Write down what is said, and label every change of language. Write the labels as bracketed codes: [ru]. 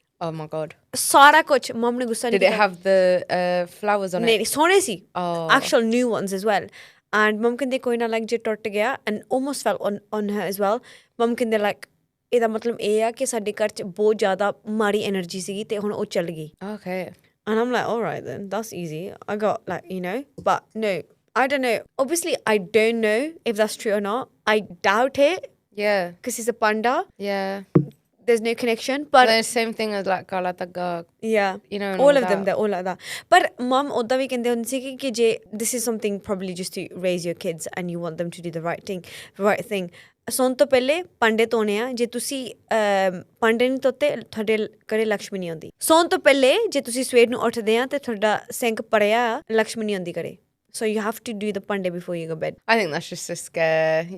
[en] oh my god, [pa] ਸਾਰਾ ਕੁਛ। ਮਮ ਨੇ ਗੁੱਸਾ ਨਹੀਂ ਕੀਤਾ। [en] Did it have the flowers on it? [pa] ਨਹੀਂ, ਸੋਹਣੇ ਸੀ, [en] actual new ones as well. And mom [pa] ਕਹਿੰਦੇ ਕੋਈ ਨਾ, ਲਾਈਕ ਜੇ ਟੁੱਟ ਗਿਆ, [en] and almost fell on her as well. [pa] ਮਮ ਕਹਿੰਦੇ ਲਾਈਕ ਇਹਦਾ ਮਤਲਬ ਇਹ ਆ ਕਿ ਸਾਡੇ ਘਰ 'ਚ ਬਹੁਤ ਜ਼ਿਆਦਾ ਮਾੜੀ ਐਨਰਜੀ ਸੀਗੀ ਤੇ ਹੁਣ ਉਹ ਚੱਲ ਗਈ। [en] Okay. And I'm like, all right then, that's easy. I got like, you know, but no, I don't know. Obviously, I don't know if that's true or not. I doubt it. Yeah. Because he's a panda. Yeah. There's no connection. But the same thing as like Kala Taga. Yeah. You know, all of them, they're all like that. But mom [pa] odda vi kende hunde si ki je [en] this is something probably just to raise your kids and you want them to do the right thing. [pa] ਸੌਣ ਤੋਂ ਪਹਿਲੇ ਭਾਂਡੇ ਧੋਣੇ ਆ। ਜੇ ਤੁਸੀਂ ਭਾਂਡੇ ਨਹੀਂ ਧੋਤੇ, ਤੁਹਾਡੇ ਘਰੇ ਲਕਸ਼ਮੀ ਨਹੀਂ ਆਉਂਦੀ। ਸੌਣ ਤੋਂ ਪਹਿਲੇ ਜੇ ਤੁਸੀਂ ਸਵੇਰ ਨੂੰ ਉੱਠਦੇ ਆ ਤੇ ਤੁਹਾਡਾ ਸਿੰਕ ਭਰਿਆ, ਲਕਸ਼ਮੀ ਨਹੀਂ ਆਉਂਦੀ ਘਰੇ। [en] So you have to do the pande before you go bed. I think that's just a scare.